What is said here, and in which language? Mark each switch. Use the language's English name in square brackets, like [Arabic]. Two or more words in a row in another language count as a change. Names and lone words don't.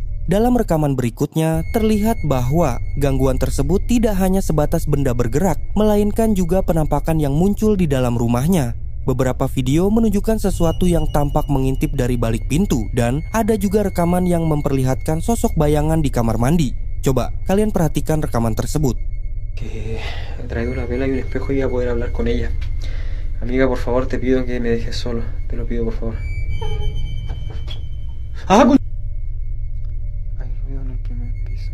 [Indonesian] Dalam rekaman berikutnya, terlihat bahwa gangguan tersebut tidak hanya sebatas benda bergerak, melainkan juga penampakan yang muncul di dalam rumahnya. Beberapa video menunjukkan sesuatu yang tampak mengintip dari balik pintu, dan ada juga rekaman yang memperlihatkan sosok bayangan di kamar mandi. Coba kalian perhatikan rekaman tersebut. [Spanish] Que he traído una vela y un espejo y voy a poder hablar con ella. Amiga, por favor, te pido que me dejes solo. Te lo pido, por favor. ¡Ah, Hay ruido en el primer piso.